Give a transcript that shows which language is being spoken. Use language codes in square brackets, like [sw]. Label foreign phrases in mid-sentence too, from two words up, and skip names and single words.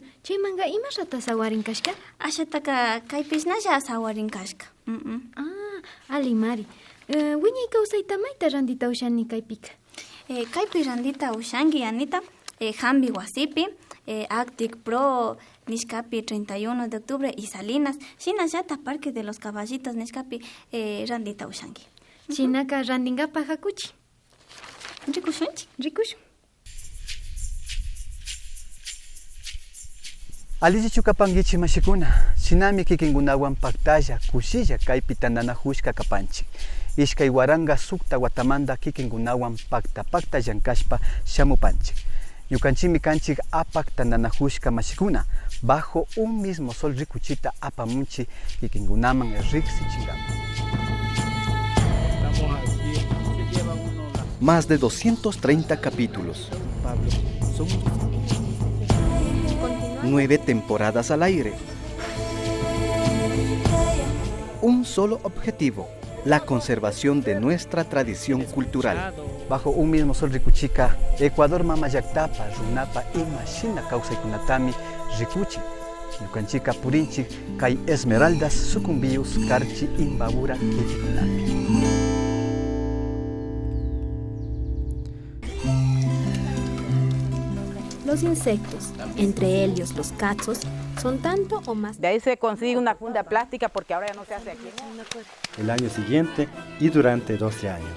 [qu] Chaymanga imashata sawarin kashka? Ashataka kaypishnalla sawarin kashka. Ali Mari. Wiñay Kawsayta mayta randita ushani kaypika. Kaypi randita ushanki, Anita. Hambi Wasipi, Actic Pro, Nishkapi 31 de octubre y Salinas, Shinashata Parque de los Caballitos, Nishkapi, Randita Ushangi. Chinaka Randingapa Hakuchi. Rikushunchi. Rikushu. Alici chukapangichi mashikuna, sinami kikingunawan paktalla, kushilla kaypi tananahushka kapanchik. Ishkay waranga sukta watamanda kikingunawan pakta llankashpa shamupanchik. Yukanchimi kanchik apak tananahushka mashikuna, bajo un mismo sol rikuchita apamunchi kikingunaman riksi chingama. [es] Más de 230 capítulos. 9 temporadas al aire. Un solo objetivo: la conservación de nuestra tradición cultural. [qu] Bajo un mismo sol rikuchika, Ecuador mama llaktapa, runapa ima shina kawsaykunatami rikuchi. Yukanchika purinchik kay esmeraldas sucumbius karchi imbabura killikunapi. [es] Los insectos, entre ellos los cachos, son tanto o más. De ahí se consigue una funda plástica porque ahora ya no se hace aquí. El año siguiente y durante 12 años.